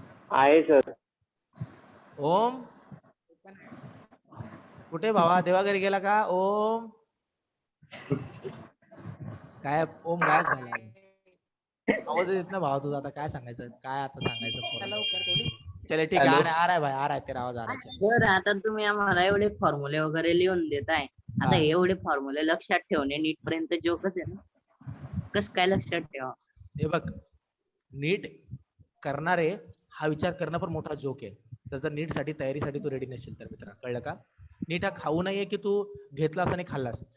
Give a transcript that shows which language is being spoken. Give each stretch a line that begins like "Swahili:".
Marathi: आहे सर. ओम कुठे भावा? देवा घरी गेला का? ओम गायब. ओम गायब झाला. आवाज येत ना भावा तुझा. आता काय सांगायचं? काय आता सांगायचं? लवकर थोडी.
Hindi: चले
Marathi: ठीक आहे,
Hindi: आ रहा है भाई, आ रहा है तेरा आवाज, आ रहा है.
Marathi: सर आता तुम्ही आम्हाला एवढे फॉर्म्युले वगैरे लिहून देताय, आता एवढे फॉर्म्युले लक्षात ठेवणे नीट पर्यंत जोकच आहे ना. कस काय लक्षात ठेवा? हे बघ, नीट करणारे हा विचार करणं पण मोठा जोक आहे. जर नीट साठी तयारीसाठी तू रेडी नसेल तर मित्रा, कळलं का? नीट हा खाऊ नाहीये की तू घेतलास आणि खाल्लास.